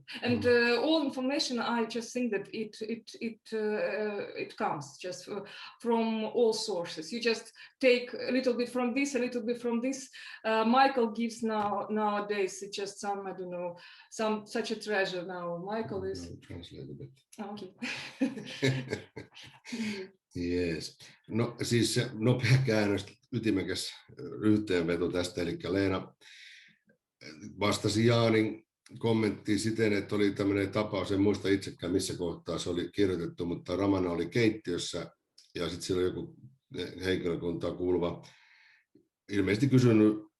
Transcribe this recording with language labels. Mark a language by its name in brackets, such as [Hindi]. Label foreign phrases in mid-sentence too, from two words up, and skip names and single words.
[English] And all information, I just think that it comes just from all sources. You just take a little bit from this, a little bit from this. Michael gives nowadays just some, I don't know, some such a treasure now. Michael is translate a bit. Okay. Yes. [Finnish] No siis nopea käännös, ytimekäs yhteenveto tästä, eli Leena vastasi Jaanin kommenttiin siten, että oli tämmöinen tapaus, en muista itsekään missä kohtaa se oli kirjoitettu, mutta Ramana oli keittiössä ja sitten siellä joku henkilökuntaan kuuluva ilmeisesti kysynyt,